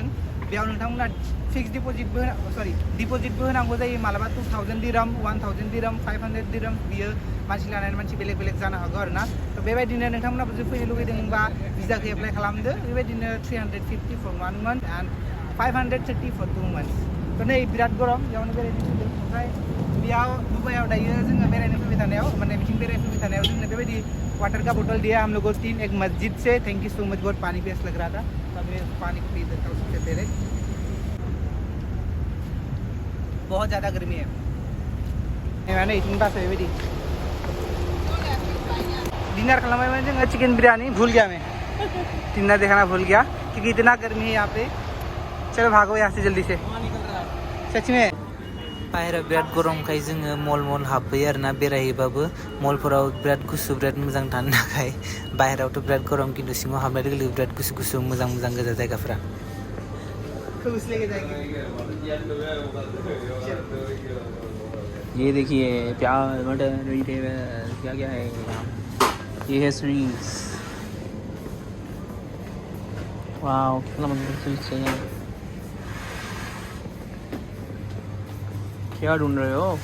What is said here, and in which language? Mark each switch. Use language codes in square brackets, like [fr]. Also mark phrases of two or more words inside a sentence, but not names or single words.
[brx] बेयाव नोंथांमोना फिक्स डिपजिटबो होनांगौ जायो मालाबा 2000 दिरहाम 1000 दिरहाम 500 दिरहाम बियो मानसि लानानै मानसि बेलेग जानो हागौ आरोना थ' बेबायदिनो नोंथांमोनाबो जुदि फैनो लुगैदोंबा भिजाखौ एप्लाइ खालामदो बेबायदिनो [en] 350 per 1 month and 530 per 2 months [brx] थ' नै बिराद गरम बेयावनो बेरायनो फैदों ओमफ्राय बेयाव दुबाइयाव दायो जोङो बेरायनो फैबाय थानायाव माने बिथिं बेरायनो फैबाय थानायाव जोंनो बेबायदि [hi] वाटर का बोतल दिया हम लोगों को 3 एक मस्जिद से [en] thank you so much [hi] बहुत पानी प्यास लग रहा था तब मैं पानी पी देता हूँ सबसे पहले बहुत ज़्यादा गर्मी है मैंने इतनी बात है बेटी [brx] डिनर खालामबाय जोङो चिकेन बिरयानी [hi] भूल गया मैं डिनर दिखाना भूल गया क्योंकि इतना गर्मी है यहाँ पे चलो भागो यहाँ से जल्दी से सच में [brx] बाहेराव बिराद गरमखाय जोङो मल हाबफैयो आरोना बेरायहैबाबो मलफोराव बिराद गुसु बिराद मोजां थानो थाखाय बाहेरावथ' बिराद गरम खिन्थु सिङाव हाबनाय लोगो लोगो बिराद गुसु मोजां गोजा जायगाफोरा [hi] ये देखिए प्याज मटर क्या क्या है ये है स्वीट्स वाओ कितना मस्त स्वीट्स है यहाँ क्या ढूंढ रहे हो